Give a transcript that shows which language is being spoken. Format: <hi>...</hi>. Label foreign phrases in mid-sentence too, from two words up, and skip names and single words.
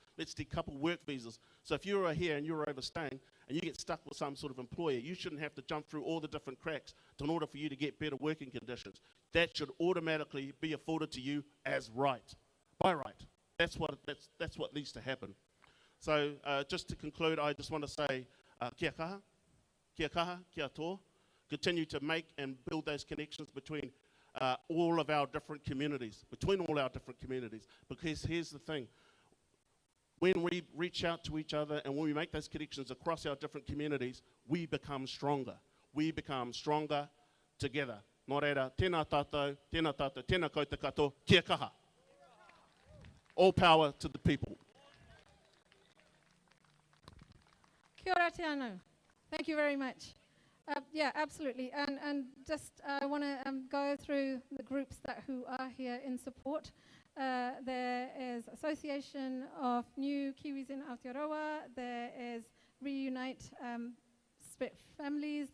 <en>Let's decouple work visas. So if you are here and you're overstaying and you get stuck with some sort of employer, you shouldn't have to jump through all the different cracks in order for you to get better working conditions. That should automatically be afforded to you as right, by right. That's what needs to happen. So just to conclude, I just want to say</en> <mi>kia kaha, kia kaha, kia toa.</mi> <en>Continue to make and build those connections between all of our different communities, because here's the thing. When we reach out to each other and when we make those connections across our different communities, we become stronger. We become stronger together.</en> <mi>Nō reira, tēnā tātou, tēnā koutou katoa, kia kaha.</mi> <en>All power to the people.</en> <mi>Kia ora te anō.</mi> <en>Thank you very much. Yeah, absolutely. And just I want to go through the groups who are here in support. There is Association of New Kiwis in Aotearoa. There is Reunite Split Families.</en>